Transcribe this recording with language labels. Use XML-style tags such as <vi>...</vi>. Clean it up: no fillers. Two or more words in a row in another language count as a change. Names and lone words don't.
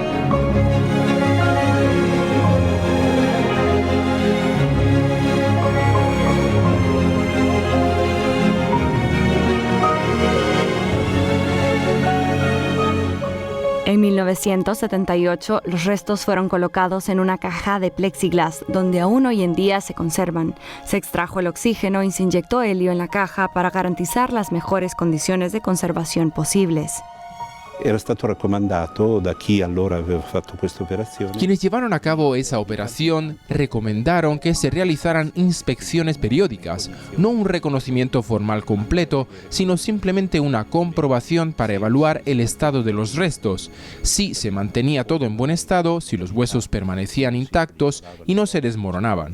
<es>En 1978, los restos fueron colocados en una caja de plexiglas, donde aún hoy en día se conservan. Se extrajo el oxígeno y se inyectó helio en la caja para garantizar las mejores condiciones de conservación posibles.</es> <it>Era stato raccomandato da chi allora aveva fatto questa operazione.</it> <es>Quienes llevaron a cabo esa operación recomendaron que se realizaran inspecciones periódicas, no un reconocimiento formal completo, sino simplemente una comprobación para evaluar el estado de los restos, si se mantenía todo en buen estado, si los huesos permanecían intactos y no se desmoronaban.</es>